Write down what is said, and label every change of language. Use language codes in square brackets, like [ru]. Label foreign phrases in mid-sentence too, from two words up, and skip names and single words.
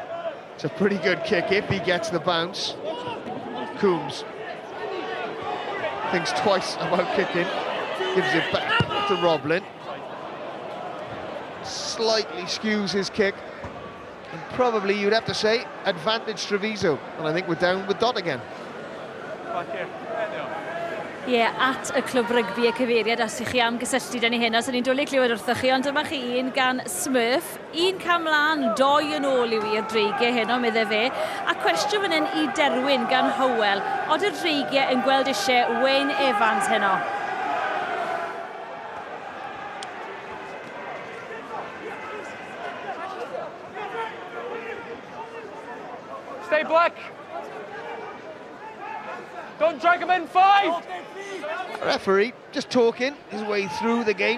[en] It's a pretty good kick if he gets the bounce. Coombs thinks twice about kicking. gives it back to Roblin. Slightly skews his kick. And probably, you'd have to say, advantage Treviso. And I think we're down with Dot again. Back here. There they are. [cy] Ie, at y clwb rygbi y cyfeiriad, os ych chi am gysylltu dyn ni hyn, os ydyn ni'n dwlu clywed wrthoch chi, ond dyma chi un gan Smurf, un cam lan, 2 yn ôl yw i'r dreigiau heno, medde fe, a cwestiwn fan hyn I Derwyn gan Howell, od y dreigiau yn gweld eisiau Wayne Evans heno? [en] Stay black. Don't drag him in. 5. Referee just talking his way through the game,